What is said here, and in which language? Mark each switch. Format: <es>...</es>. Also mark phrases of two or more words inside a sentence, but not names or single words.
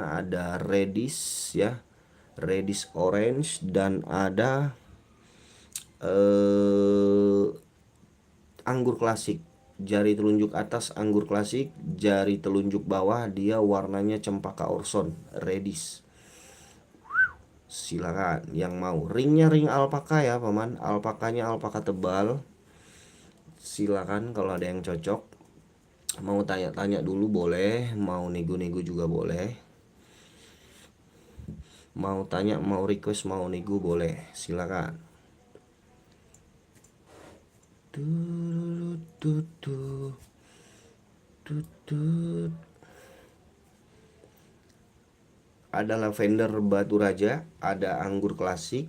<id>Ada Redis ya, Redis orange, dan ada anggur klasik. Jari telunjuk atas anggur klasik, jari telunjuk bawah dia warnanya cempaka orson Redis. Silakan yang mau. Ringnya ring alpaka ya paman, alpakanya alpaka tebal. Silakan kalau ada yang cocok. Mau tanya-tanya dulu boleh, mau nego-nego juga boleh. Mau tanya, mau request, mau nego boleh, silakan. Ada lavender batu raja, ada anggur klasik.</id>